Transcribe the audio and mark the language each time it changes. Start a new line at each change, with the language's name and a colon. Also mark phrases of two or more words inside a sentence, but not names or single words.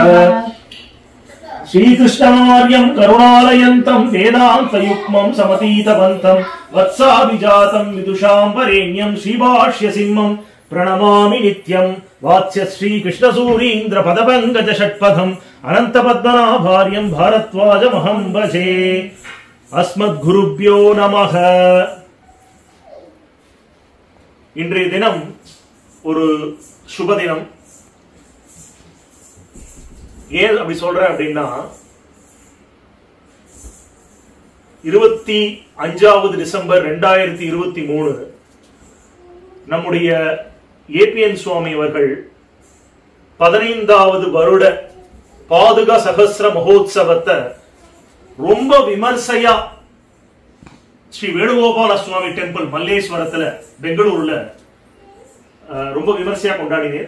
Sanskrit: श्रीकृष्णमार्यम् करुणालयन्तम् वेदान्तयुग्मम् समतीतवन्तम् वत्साभिजातम् विदुषाम् वरेण्यम् श्रीभाष्यसिंहम् प्रणमामि नित्यम् वात्स्य श्रीकृष्णसूरीन्द्र पदपङ्कज षट्पथम् अनन्तपद्मनाभार्यम् भारद्वाजमहम् भजे अस्मद्गुरुभ्यो नमः
Tamil: இன்றைய தினம் ஒரு சுப தினம். ஏன் அப்படி சொல்றேன் அப்படின்னா 25 டிசம்பர் 2023 நம்முடைய ஏபிஎன் சுவாமி அவர்கள் 15வது வருட பாதுகா சகஸ்ர மகோத்சவத்தை ரொம்ப விமர்சையா ஸ்ரீ வேணுகோபால சுவாமி டெம்பிள் மல்லேஸ்வரத்துல பெங்களூர்ல ரொம்ப விமர்சையா கொண்டாடினேன்.